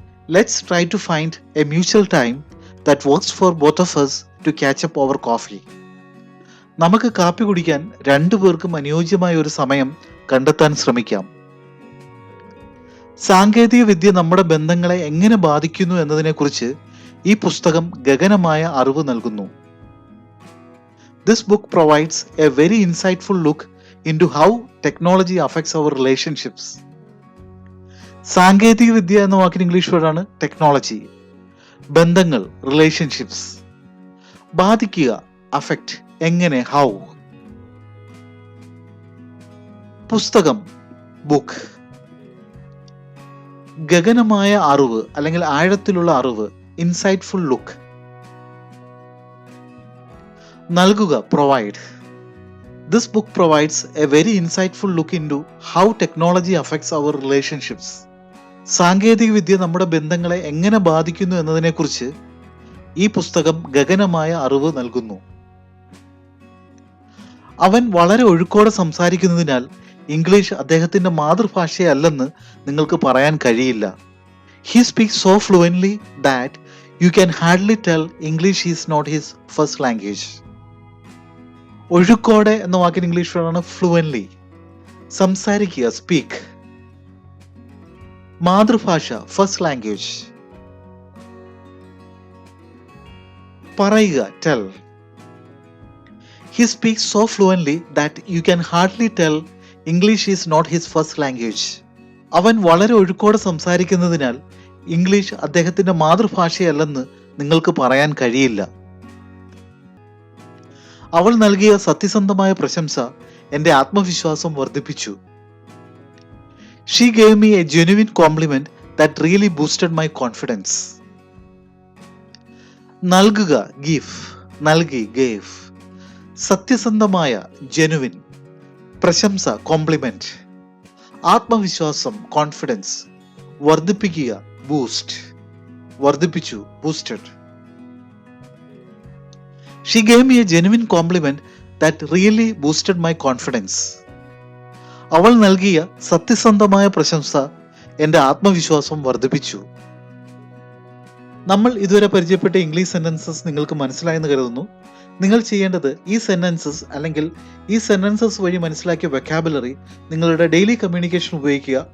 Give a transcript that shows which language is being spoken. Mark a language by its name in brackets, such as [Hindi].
[English] Let's try to find a mutual time that works for both of us to catch up over coffee. [Malayalam] നമുക്ക് കാപ്പി കുടിക്കാൻ രണ്ടു പേർക്കും അനുയോജ്യമായ ഒരു സമയം കണ്ടെത്താൻ ശ്രമിക്കാം. സാങ്കേതിക വിദ്യ നമ്മുടെ ബന്ധങ്ങളെ എങ്ങനെ ബാധിക്കുന്നു എന്നതിനെക്കുറിച്ച് ഈ പുസ്തകം ഗഹനമായ അറിവ് നൽകുന്നു. [English] This book provides a very insightful look into how technology affects our relationships. [Malayalam] സാങ്കേതിക വിദ്യ എന്ന വാക്കിന് ഇംഗ്ലീഷ് വേർഡാണ് ടെക്നോളജി. ബന്ധങ്ങൾ, റിലേഷൻഷിപ്സ്. ബാധിക്കുക, അഫക്റ്റ്. എങ്ങനെ, ഹൗ. പുസ്തകം, ബുക്ക്. ഗഗനമായ അറിവ് അല്ലെങ്കിൽ ആഴത്തിലുള്ള അറിവ്, ഇൻസൈറ്റ്ഫുൾ ലുക്ക്. [English] നൽകുക, provide. This book provides a very insightful look into how technology affects our relationships. [Malayalam] സാങ്കേതിക വിദ്യ നമ്മുടെ ബന്ധങ്ങളെ എങ്ങനെ ബാധിക്കുന്നു എന്നതിനെക്കുറിച്ച് ഈ പുസ്തകം ഗഗനമായ അറിവ് നൽകുന്നു. അവൻ വളരെ ഒഴുക്കോടെ സംസാരിക്കുന്നതിനാൽ ഇംഗ്ലീഷ് അദ്ദേഹത്തിന്റെ മാതൃഭാഷയല്ലെന്ന് നിങ്ങൾക്ക് പറയാൻ കഴിയില്ല. [English] He speaks so fluently that you can hardly tell English is not his first language. [Malayalam] ഒഴുക്കോടെ എന്ന വാക്കിന് ഇംഗ്ലീഷ് വേർഡാണ് ഫ്ലുവൻലി. സംസാരിക്കുക, സ്പീക്ക്. മാതൃഭാഷ, ഫസ്റ്റ് ലാംഗ്വേജ്. പറയുക, tell. [English] He speaks so fluently that you can hardly tell English is not his first language. [Malayalam] അവൻ വളരെ ഒഴുക്കോടെ സംസാരിക്കുന്നതിനാൽ English അദ്ദേഹത്തിന്റെ മാതൃഭാഷയല്ലെന്ന് നിങ്ങൾക്ക് പറയാൻ കഴിയില്ല. അവൾ നൽകിയ സത്യസന്ധമായ പ്രശംസ എന്റെ ആത്മവിശ്വാസം വർദ്ധിപ്പിച്ചു. [English] She gave me a genuine compliment that really boosted my confidence. [Malayalam] നൽകുക, give. നൽകി, gave. സത്യസന്ധമായ, ജെനുവിൻ. പ്രശംസ, കോംപ്ലിമെന്റ്. ആത്മവിശ്വാസം, കോൺഫിഡൻസ്. വർദ്ധിപ്പിക്കുക, ബൂസ്റ്റ്. വർദ്ധിപ്പിച്ചു, boosted. [English] She gave me a genuine compliment that really boosted my confidence. [Malayalam] അവൾ നൽകിയ സത്യസന്ധമായ പ്രശംസ എന്റെ ആത്മവിശ്വാസം വർദ്ധിപ്പിച്ചു. നമ്മൾ ഇതുവരെ പരിചയപ്പെട്ട ഇംഗ്ലീഷ് സെന്റൻസസ് നിങ്ങൾക്ക് മനസ്സിലായെന്ന് കരുതുന്നു. നിങ്ങൾ ചെയ്യേണ്ടത് ഈ സെന്റൻസസ് അല്ലെങ്കിൽ ഈ സെന്റൻസസ് വഴി മനസ്സിലാക്കിയ വെക്കാബുലറി നിങ്ങളുടെ ഡെയിലി കമ്മ്യൂണിക്കേഷൻ ഉപയോഗിക്കുക.